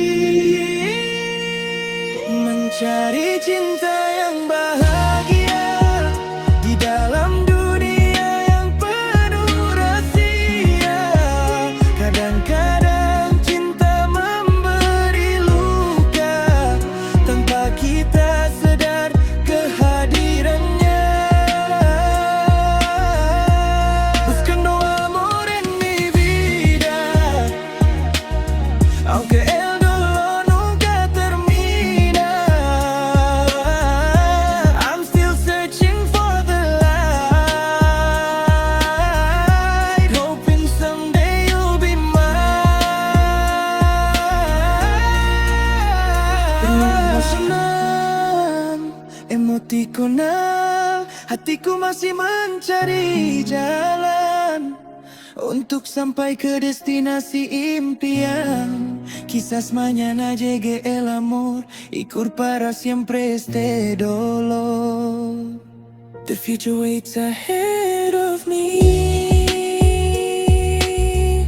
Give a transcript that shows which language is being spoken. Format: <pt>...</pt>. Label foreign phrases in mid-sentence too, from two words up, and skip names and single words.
<id>Mencari cinta yang bahagia di dalam dunia yang penuh rahasia. Kadang-kadang cinta memberi luka tanpa kita sadar kehadirannya.</id> <es>Buscando amor en mi vida, aunque el dolor nunca termina.</es> <en>I'm still searching for the light, hoping someday you'll be mine.</en> <id>Emosional, emotikonal, hatiku masih mencari jalan untuk sampai ke destinasi impian.</id> <es>Quizás mañana llegue el amor y para siempre este dolor.</es> <en>The future waits ahead of me.</en>